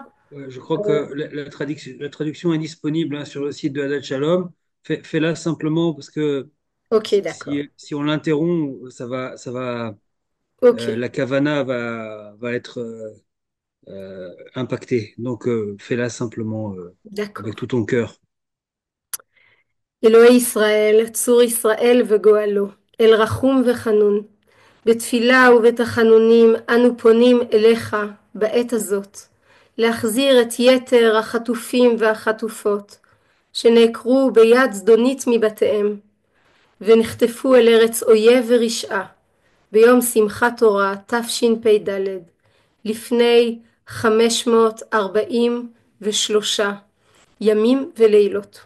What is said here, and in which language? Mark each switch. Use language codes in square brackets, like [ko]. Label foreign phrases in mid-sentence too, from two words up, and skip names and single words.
[fr] Ouais, je crois que la traduction est disponible hein, sur le site de Hadad Shalom. Fais-la simplement parce que Ok, d'accord. si on l'interrompt, Ok, la kavana va être impactée. Donc fais-la simplement avec d'accord. tout ton cœur. [he] אלוהי ישראל, צור ישראל וגואלו, אל רחום וחנון, בתפילה ובתחנונים אנו פונים אליך בעת הזאת, להחזיר את יתר החטופים והחטופות, שנעקרו ביד זדונית מבתיהם, ונחטפו אל ארץ אויב ורשעה, ביום שמחת תורה תשפ"ד, לפני 543 ימים ולילות.